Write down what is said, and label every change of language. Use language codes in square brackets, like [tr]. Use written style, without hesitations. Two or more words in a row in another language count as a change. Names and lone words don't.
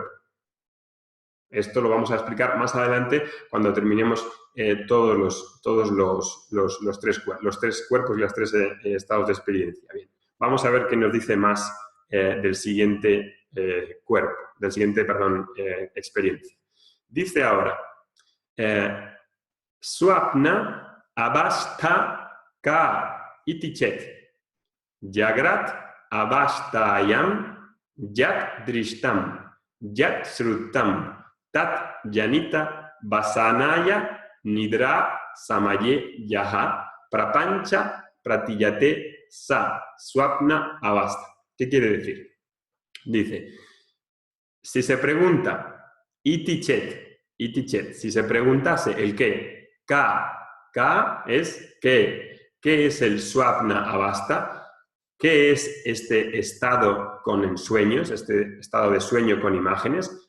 [es] Esto lo vamos a explicar más adelante cuando terminemos todos los tres cuerpos y los tres estados de experiencia. Bien, vamos a ver qué nos dice más del siguiente experiencia. Dice ahora, [sa] स्वप्न अवस्था का इति चेत् जाग्रत् अवस्थायाम् यत् दृष्टम् यत् श्रुतम् तत् जनित वासनया निद्रा समये यः प्रपञ्चः प्रतीयते सा स्वप्न अवस्था. [es] ¿Qué quiere decir? Dice, si se pregunta Itichet, si se preguntase el qué, K es qué. ¿Qué es el [sa] स्वप्न अवस्था? [es] ¿Qué es este estado con ensueños, este estado de sueño con imágenes?